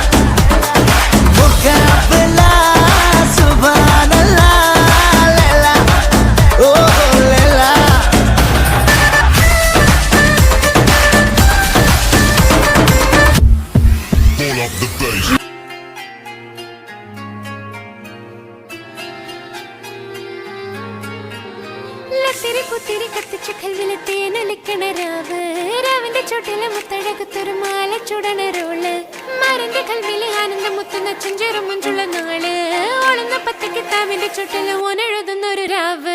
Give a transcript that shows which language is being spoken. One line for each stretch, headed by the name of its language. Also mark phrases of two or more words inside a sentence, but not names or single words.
Hindi: मुकाबला
Arabic: سبحان الله
Hindi: लैला ओह लैला.
English: Pull up the bass.
Malayalam: പുത്തിരി കത്തിച്ച് കൽവിലെത്തേന ലിക്കണ രാവ് രാവിന്റെ ചോട്ടിലെ മുത്തഴകുത്തൊരു മാല ചുടണ റോള് മരന്റെ കൽവിലെ ആനന്ദം മുത്തുന്ന ചെഞ്ചേറും മുഞ്ചുള്ള നാള് ഓളുന്ന പത്ത് കിതാബിന്റെ ചുട്ടില് ഓനെഴുതുന്ന ഒരു രാവ്.